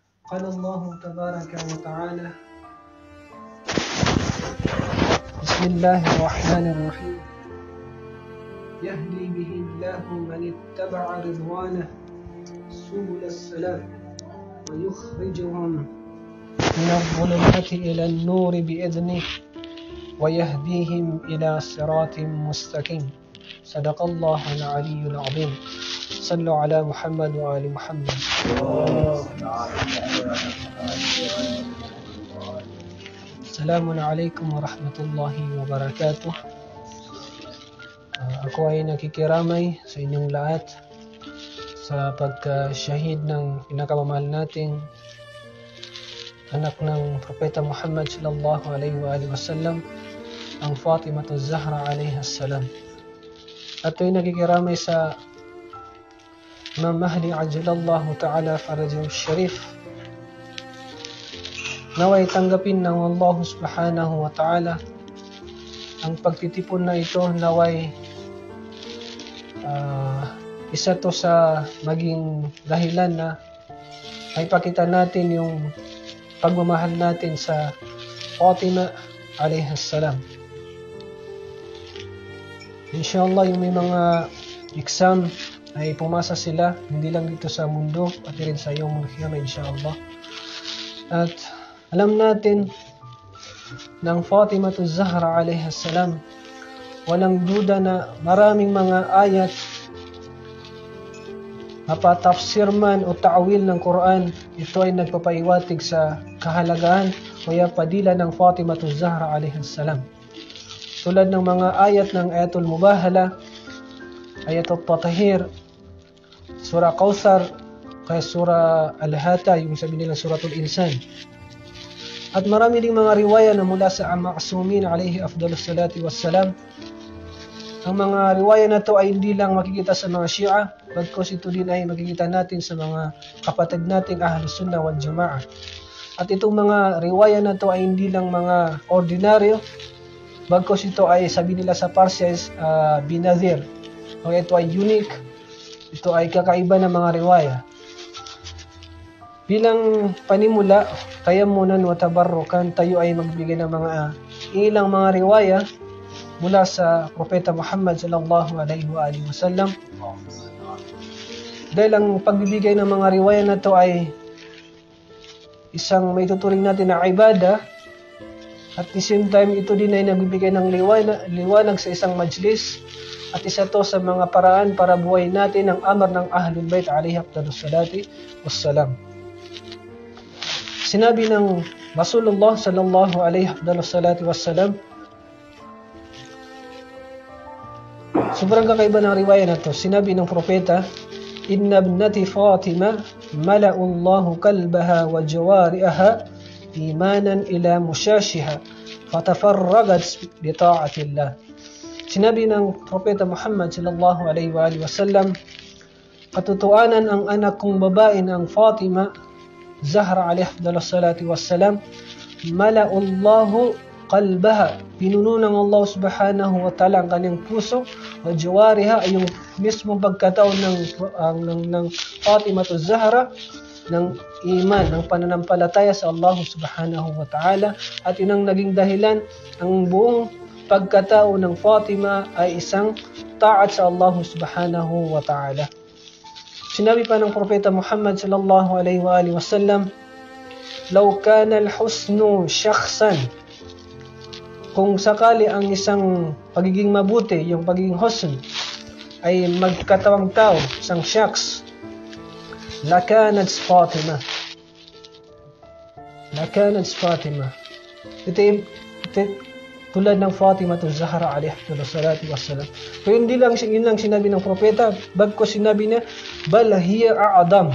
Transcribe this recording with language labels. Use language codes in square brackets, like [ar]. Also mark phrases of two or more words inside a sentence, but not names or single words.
[ar] قال الله تبارك وتعالى: بسم الله الرحمن الرحيم يهدي به الله من اتبع رضوانه سبل السلام ويخرجهم من الظلمات إلى النور بإذنه ويهديهم إلى صراط مستقيم. صدق الله العلي العظيم. صلوا على محمد وآل محمد. السلام عليكم ورحمة الله وبركاته. [tl] Ako ay nakikiramay sa inyong lahat sa pagka-shahid ng pinakamamahal nating anak ng Propeta Muhammad [ar] صلى الله عليه وسلم, [tl] ang Fatimah az-Zahra [ar] عليها السلام. [tl] At ay nakikiramay sa Imam Mahdi [ar] عجل الله تعالى فرجه الشريف. [tl] Naway tanggapin ng Allah [ar] سبحانه وتعالى [tl] ang pagtitipon na ito. Naway isa to sa maging dahilan na ay pakita natin yung pagmamahal natin sa Fatimah [ar] عليها السلام. [tl] Inshallah, yung may mga exam ay pumasa sila, hindi lang dito sa mundo, pati rin sa iyong mga inshallah. At alam natin ng Fatimah az-Zahra [ar] عليها السلام, [tl] walang duda na maraming mga ayat, mapatafsir man o ta'wil ng Quran, ito ay nagpapaiwatig sa kahalagahan o padila ng Fatimah az-Zahra [ar] عليها السلام. [tl] Tulad ng mga ayat ng Ayatul Mubahala, Ayatul Tatahir, Surah Kawthar, kaya Surah Al-Hata, yung sabi nila Suratul Insan. At marami ding mga riwaya na mula sa Ma'sumin [ar] عليه أفضل الصلاة والسلام. [tl] Ang mga riwaya na to ay hindi lang makikita sa mga Shia, bagkus ito din ay makikita natin sa mga kapatid nating Ahlus Sunnah wal Jama'ah. At itong mga riwaya na to ay hindi lang mga ordinaryo, bagkus ito ay sabi nila sa Parsi binadhir. O ito ay unique, ito ay kakaiba ng mga riwaya. Bilang panimula, [ar] تيمنا وتبركا, [tl] tayo ay magbigay ng mga ilang mga riwaya mula sa Propeta Muhammad [ar] صلى الله عليه وسلم. [tl] Dahil ang pagbibigay ng mga riwaya na to ay isang may tuturing natin na ibada, [en] at the same time [tl] ito din ay nagbibigay ng liwanag sa isang majlis, at isa to sa mga paraan para buhay natin ang amar ng Ahlul Bayt [ar] عليه أفضل الصلاة والسلام. [tl] Sinabi ng Rasulullah [ar] صلى الله عليه أفضل الصلاة والسلام, [tl] sobrang kakaiba ng riwaya na to. Sinabi ng propeta, [ar] إن ابنتي فاطمة ملأ الله قلبها وجوارحها إيمانا إلى مشاشها فتفرغت بطاعة الله. [tl] Sinabi ng propeta Muhammad [ar] صلى الله عليه وسلم, [tl] katotohanan ang anak kong babae ng Fatima Zahra alaihi [ar] أفضل الصلاة والسلام، ملأ الله قلبها, [tl] pinuno ng Allah [ar] سبحانه وتعالى [tl] ang kanyang puso, [ar] وجوارحها [tl] ay yung mismong pagkataon ng Fatimah az-Zahra ng iman, ng pananampalataya sa Allah [ar] سبحانه وتعالى, [tl] at yun ang naging dahilan ang buong pagkatao ng Fatima ay isang taat sa Allah [ar] سبحانه وتعالى. [tl] Sinabi pa ng Propeta Muhammad [ar] صلى الله عليه وسلم, لو كان الحسن شخصا, [tl] kung sakali ang isang pagiging mabuti, yung pagiging husn, ay magkatawang tao, isang shakhs, [ar] لكانت فاطمة. لكانت فاطمة. [tl] Ito tulad ng Fatimah az-Zahra [ar] عليها الصلاة والسلام. [tl] Pero hindi lang yun lang sinabi ng propeta, bagkus sinabi niya, [ar] بل هي أعظم.